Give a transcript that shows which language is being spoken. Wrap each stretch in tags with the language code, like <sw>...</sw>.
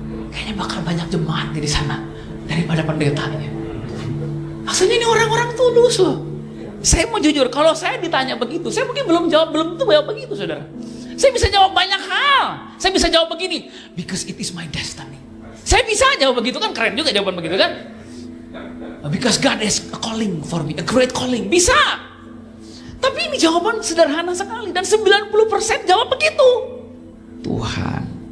<id>Kayaknya bakal banyak jemaat di sana daripada pendetanya. Maksudnya ini orang-orang tulus loh. Saya mau jujur, kalau saya ditanya begitu, saya mungkin belum jawab begitu, saudara. Saya bisa jawab banyak hal. Saya bisa jawab begini,</id> <en>because it is my destiny.</en> <id>Saya bisa jawab begitu, kan keren juga jawaban begitu kan?</id> <en>Because God has a calling for me, a great calling.</en> <id>Bisa. Tapi ini jawaban sederhana sekali dan 90% jawab begitu. Tuhan</id>